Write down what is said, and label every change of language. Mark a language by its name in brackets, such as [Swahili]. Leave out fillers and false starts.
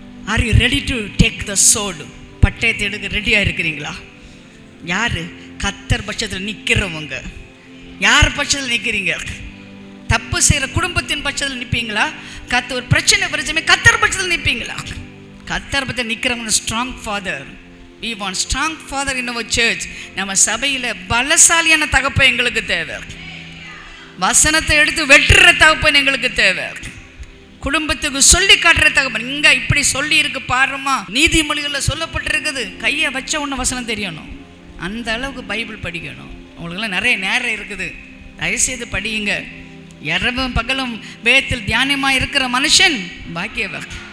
[English] Are you ready to take the sword? [Tamil] பட்டயத்தை எடுக்க ரெடியாக இருக்கிறீங்களா? யார்? கர்த்தர் பட்சத்தில் நிற்கிறவங்க. யார் பட்சத்தில் நிற்கிறீங்க? தப்பு செய்கிற குடும்பத்தின் பட்சத்தில் நிற்பீங்களா? ஒரு பிரச்சனை பிரச்சனை கர்த்தர் பட்சத்தில் நிற்பீங்களா? கர்த்தர் பட்சத்தில் நிற்கிறவங்க [English] Strong father. We want strong father in our church. [Tamil] நம்ம சபையில் பலசாலியான தகப்பை எங்களுக்கு தேவை. வசனத்தை எடுத்து வெட்டுற தகப்பன் எங்களுக்கு தேவை. குடும்பத்துக்கு சொல்லி காட்டுற தகப்பன். இங்க இப்படி சொல்லி இருக்கு பாருமா, நீதிமொழிகளில் சொல்லப்பட்டிருக்குது. கையை வச்ச ஒன்று வசனம் தெரியணும். அந்த அளவுக்கு பைபிள் படிக்கணும். உங்களுக்கெல்லாம் நிறைய நேரம் இருக்குது, தயவுசெய்து படியுங்க. இரவும் பகலும் வேதத்தில் தியானமாக இருக்கிற மனுஷன் பாக்கியவன்.